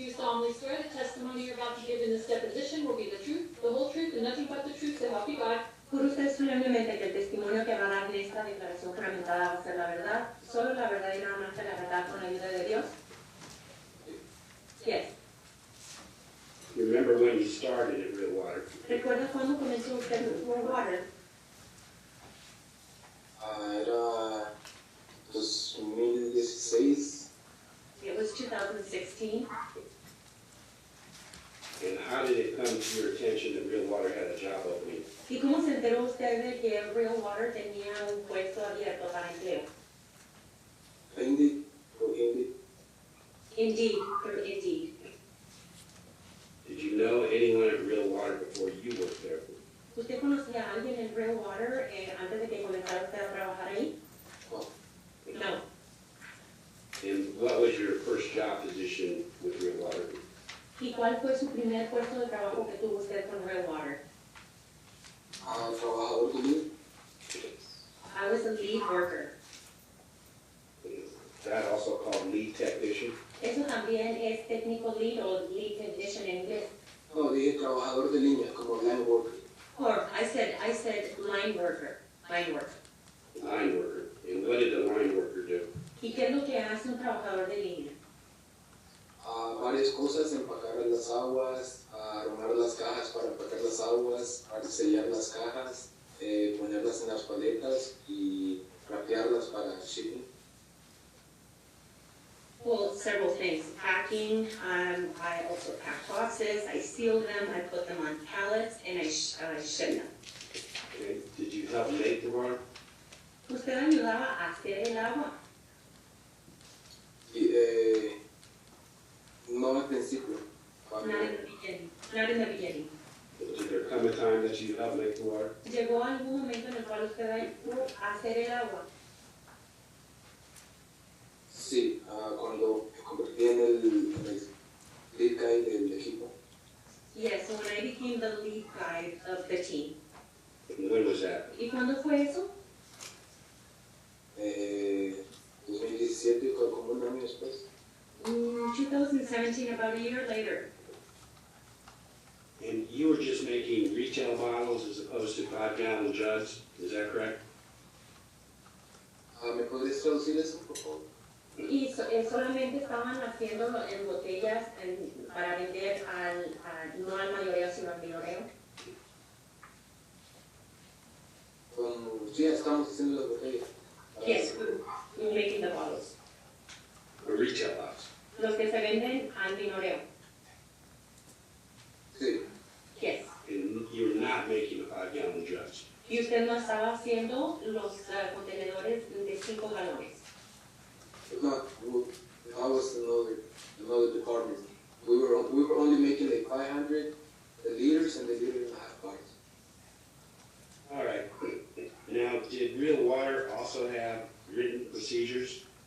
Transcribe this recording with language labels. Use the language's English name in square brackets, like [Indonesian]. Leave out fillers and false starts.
[English] Do you solemnly swear the testimony you're about to give in this deposition will be the truth, the whole truth, and nothing but the truth, so help you God? [Spanish] ¿Jura usted solemnemente que el testimonio que va a dar en esta declaración juramentada va a ser la verdad, solo la verdad y nada más que la verdad con la ayuda de Dios? [English] Yes. You remember when you started at Real Water? [Spanish] ¿Recuerda cuándo comenzó usted en Real Water? Era 2016. [English] It was 2016. And how did it come to your attention that Real Water had a job opening? [Spanish] ¿Y cómo se enteró usted de que Real Water tenía un puesto abierto para empleo? [English] Indeed, through Indeed. Indeed, through Indeed. Did you know anyone at Real Water before you worked there? [Spanish] ¿Usted conocía a alguien en Real Water antes de que comenzara usted a trabajar ahí? No. [English] And what was your first job position with Real Water? [Spanish] ¿Y cuál fue su primer puesto de trabajo que tuvo usted con Real Water? Trabajador de línea. [English] I was a lead worker. That also called lead technician? [Spanish] Eso también es técnico lead o lead technician en inglés. No, dije trabajador de línea, como line worker. [English] Or I said line worker. Line worker. Line worker. And what did the line worker do? [Spanish] ¿Y qué es lo que hace un trabajador de línea? Varias cosas, empacar las aguas, armar las cajas para empacar las aguas, para sellar las cajas, ponerlas en las paletas y rapearlas para shipping. [English] Well, several things. Packing, I also pack boxes, I seal them, I put them on pallets, and I ship them. Okay. Did you help make the water? [Spanish] ¿Usted ayudaba a hacer el agua? Y, no al principio. [English] Not in the beginning. Not in the beginning. Did there come a time that you helped make the water? [Spanish] ¿Llegó algún momento en el cual usted ayudó a hacer el agua? Sí, cuando me convertí en el lead guy del equipo. [English] Yes, so when I became the lead guy of the team. And when was that? [Spanish] ¿Y cuándo fue eso? 2017, fue como un año después. [English] 2017, about a year later. And you were just making retail bottles as opposed to 5-gallon jugs, is that correct? [Spanish] ¿Me podrías traducir eso, por favor? Y solamente estaban haciéndolo en botellas para vender no al mayoreo, sino al minoreo. Sí, estamos haciendo las botellas. [English] Yes, we're making the bottles. Or retail bottles? [Spanish] Los que se venden al minoreo. Sí. [English] Yes. And you were not making the 5-gallon jugs? [Spanish] Y usted no estaba haciendo los contenedores de 5 galones. [English] No, I was another department. We were only making like 500 liters and the liter and a half bottles. All right. Now, did Real Water also have written procedures?